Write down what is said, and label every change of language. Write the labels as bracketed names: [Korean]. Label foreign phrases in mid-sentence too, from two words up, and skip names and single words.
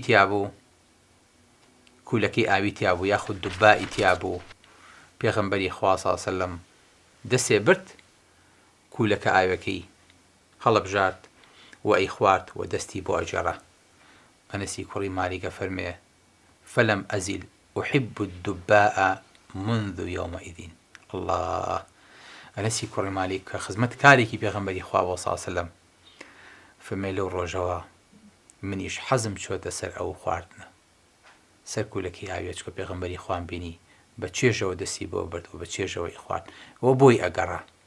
[Central Kurdish] تیا بوو کوولەکەی ئاوی تیا بوو یاخود دوبائی تیا بوو پێغەمبەری خوا [Arabic] صلی الله علیه وسلم [Central Kurdish] دەسێ برد کوولەکە ئاوەکەی هەڵەبژارد و ئەی خوارد و دەستی بۆ ئەجێڕا ئەنەسی کوڕی مالیکە فەرمێ [Arabic] فەلەم ئەزیل أحب الدباء منذ يومئذ [Central Kurdish] الله ئەنەسی کوڕی مالیک کە خزمەت کارێکی پێغەمبەری خوا [Arabic] صلی الله علیه وسلم [Central Kurdish] فەرمێ لەو ڕۆژەوە منیش حەزم چۆتە سەر ئەو خواردنە سەر کوولەکەی ئاویە چکە پێغەمبەری خوام بینی بە چێژەوە دەستی بۆ برد و بە چێژەوەی خوارد و بۆی ئەگەڕا